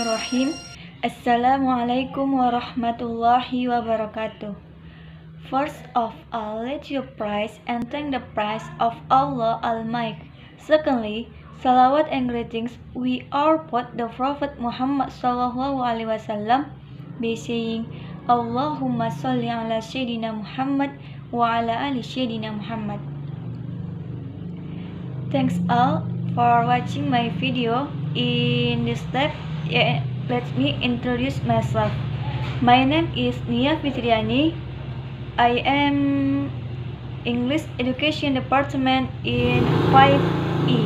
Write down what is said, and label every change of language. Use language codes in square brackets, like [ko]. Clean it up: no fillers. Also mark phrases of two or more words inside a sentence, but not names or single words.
[ar] بسم الله الرحمن الرحيم. السلام عليكم ورحمة الله وبركاته. [en] First of all, let you praise and thank the praise of Allah Almighty. Secondly, salawat and greetings we are put the Prophet Muhammad [ar] صلى الله عليه وسلم [en] by saying [ar] اللهم صل على سيدنا محمد وعلى آل سيدنا محمد. [en] Thanks all for watching my video. In this step, let me introduce myself. My name is Nia Fitriani. I am English Education Department in 5E.